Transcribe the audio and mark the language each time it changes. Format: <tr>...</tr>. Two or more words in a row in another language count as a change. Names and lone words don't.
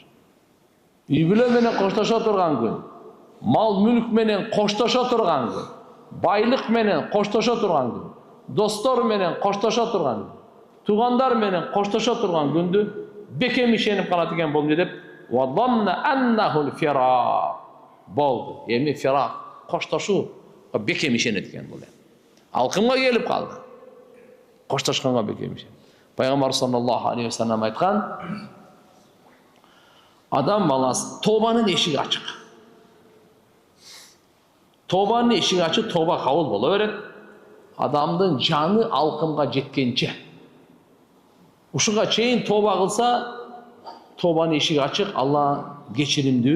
<ky>Үй бүлө менен коштошо турган күн, мал мүлк менен коштошо турган күн, байлык менен коштошо турган күн, достор менен коштошо турган күн, туугандар менен коштошо турган күндү бекем ишенип калат экен бул деп,</ky> <ar>وظن أنه الفراق.</ar> <ky>Болду. Эми фирaq, коштошуу бекем ишенет экен бул. Алкымга келип калды. Коштошконго бекем ишенет. Пайгамбар</ky> <ar>صلى الله عليه وسلم</ar> <ky>айткан, адам баласы тобанын эшиги ачык. Тобанын эшиги ачык, тоба кабыл боло берет. адамдын жаны алкымга жеткенче ушуга чейин тоба кылса, тобанын эшиги ачык, Алла кечиримдүү.</ky>